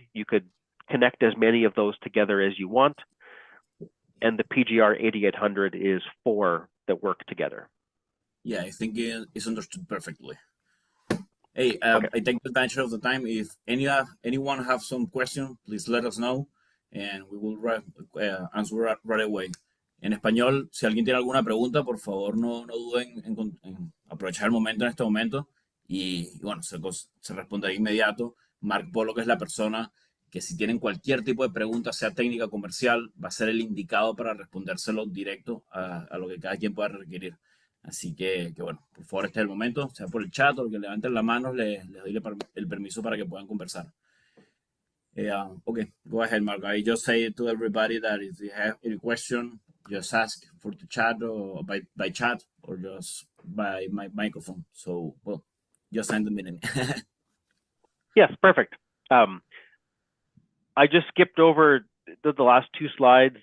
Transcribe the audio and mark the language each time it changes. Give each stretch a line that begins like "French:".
English: You could connect as many of those together as you want. And the PGR 8800 is 4 that work together. Yeah, I think it's understood perfectly. Hey, Okay. I take advantage of the time. If anyone have some question, please let us know, and we will answer right away.
Spanish: En español, si alguien tiene alguna pregunta, por favor no duden en aprovechar el momento en este momento y bueno, se responderá de inmediato. Mark Polo, que es la persona que si tienen cualquier tipo de pregunta, sea técnica o comercial, va a ser el indicado para respondérselo directo a lo que cada quien pueda requerir. Así que bueno, por favor, este es el momento, sea por el chat o que levanten la mano, les doy el permiso para que puedan conversar.
English: Okay, go ahead, Mark. I just say to everybody that if you have any question, just ask for the chat or by chat or just by my microphone. So, well, just send them in. Yes, perfect. I just skipped over the last 2 slides.